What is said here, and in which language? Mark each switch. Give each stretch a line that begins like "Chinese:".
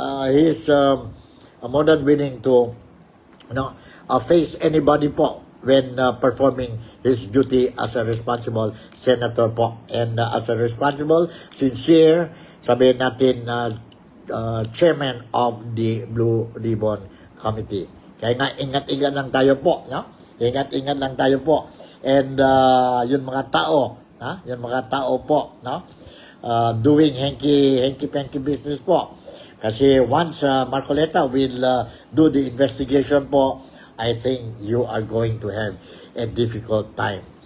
English: He's more than willing to face anybody po when performing his duty as a responsible senator po. And as a responsible, sincere,
Filipino: sabihin natin,
English: chairman of the Blue Ribbon Committee.
Filipino: Kaya nga, ingat-ingat lang tayo po, no? Ingat-ingat lang tayo po. And yun mga tao, yun mga tao po, no?
English: Doing hanky-panky business po. Kasi once Marcoleta will do the investigation po, I think you are going to have a difficult time.